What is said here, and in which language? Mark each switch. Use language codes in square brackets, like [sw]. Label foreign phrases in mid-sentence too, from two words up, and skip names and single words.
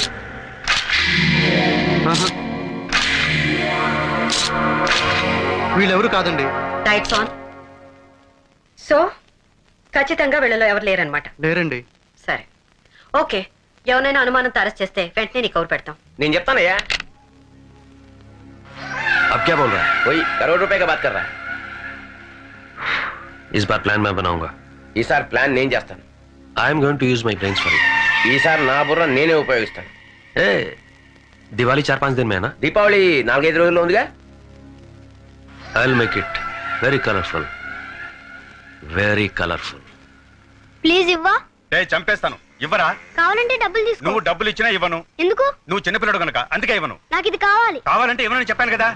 [te] వీళ్ళెవరు కాదండి. [en] lights on. [te] సో ఖచ్చితంగా వీళ్ళలో ఎవరు లేరనమాట. లేరండి. సరే, ఓకే. ఎవరైనా అనుమానంతో అరెస్ట్ చేస్తే వెంటనే నీకు కౌరు పెడతాం. నేను చెప్తానయ్యా. [hi] अब क्या बोल रहा है? वही करोड़ रुपए का बात कर रहा है. इस बार प्लान मैं बनाऊंगा. [te] ఈసారి ప్లాన్ నేను చేస్తాను. [en] I'm going to use my brains for it. [te] ఈసారి నా బుర్ర నేనే ఉపయోగిస్తాను. ఏ దివాళీ 4-5 [hi] दिन में ना? [te] దీపావళి 4-5 రోజుల్లో ఉందిగా. [en] I'll make it very colourful, very colourful. [te] ప్లీజ్ ఇవ్వా. చంపేస్తాను. ఇవ్వరా? కావాలంటే డబ్బులు తీసుకో. నువ్వు డబ్బులు ఇచ్చినా ఇవ్వను. ఎందుకు? నువ్వు చిన్నపిల్లడు కనుక అందుకే ఇవ్వను. నాకు ఇది కావాలి. కావాలంటే ఇవ్వనని చెప్పాను కదా.